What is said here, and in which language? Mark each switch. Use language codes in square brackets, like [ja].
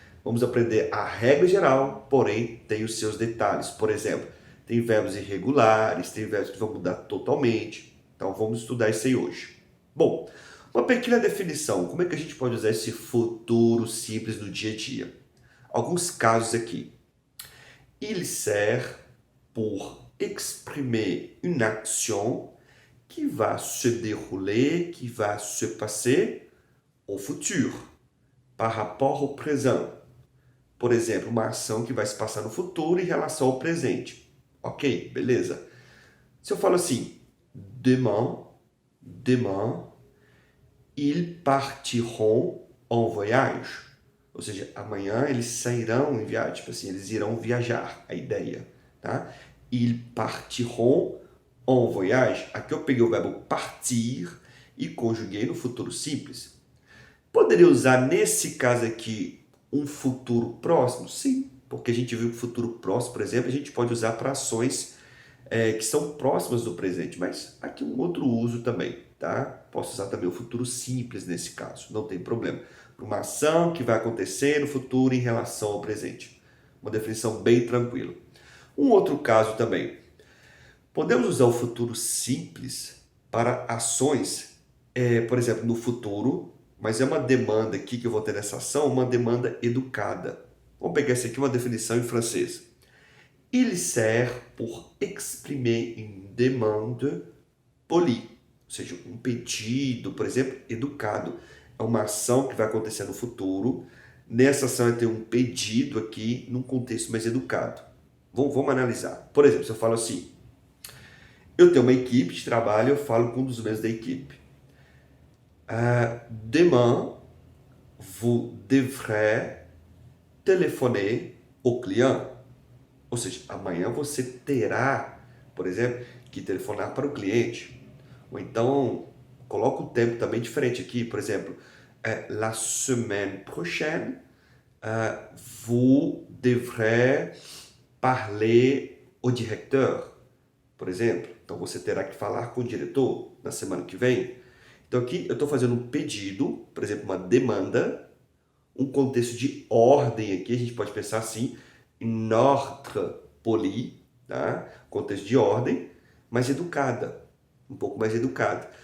[pt] Vamos aprender a regra geral, porém tem os seus detalhes. Por exemplo, tem verbos irregulares, tem verbos que vão mudar totalmente. Então, vamos estudar isso aí hoje. Bom, uma pequena definição. Como é que a gente pode usar esse futuro simples no dia a dia? Alguns casos aqui. [fr] Il sert pour exprimer une action qui va se dérouler, qui va se passer au futur, par rapport au présent. [pt] Por exemplo, uma ação que vai se passar no futuro em relação ao presente. Ok, beleza. Se eu falo assim, [fr] demain, ils partiront en voyage. [pt] Ou seja, amanhã eles sairão em viagem, tipo assim, eles irão viajar, a ideia, tá? [fr] Ils partiront en voyage. [pt] Aqui eu peguei o verbo partir e conjuguei no futuro simples. Poderia usar nesse caso aqui um futuro próximo? Sim, porque a gente viu que o futuro próximo, por exemplo, a gente pode usar para ações que são próximas do presente, mas aqui um outro uso também, tá? Posso usar também o futuro simples nesse caso, não tem problema. Para uma ação que vai acontecer no futuro em relação ao presente. Uma definição bem tranquila. Um outro caso também. Podemos usar o futuro simples para ações, por exemplo, no futuro, mas é uma demanda aqui que eu vou ter nessa ação, uma demanda educada. Vamos pegar essa aqui, uma definição em francês. [fr] Il sert pour exprimer une demande polie. [pt] Ou seja, um pedido, por exemplo, educado. É uma ação que vai acontecer no futuro. Nessa ação eu tenho um pedido aqui, num contexto mais educado. Vamos analisar. Por exemplo, se eu falo assim, eu tenho uma equipe de trabalho, eu falo com um dos membros da equipe. [fr] Demain, vous devrez téléphoner au client. [pt] Ou seja, amanhã você terá, por exemplo, que telefonar para o cliente. Ou então, coloca um tempo também diferente aqui. Por exemplo, [fr] la semaine prochaine, vous devrez parler au directeur. [pt] Por exemplo, então você terá que falar com o diretor na semana que vem. Então aqui eu estou fazendo um pedido, por exemplo, uma demanda, um contexto de ordem aqui, a gente pode pensar assim, em [fr] ordre poli, [pt] tá? Contexto de ordem, mas educada, um pouco mais educada.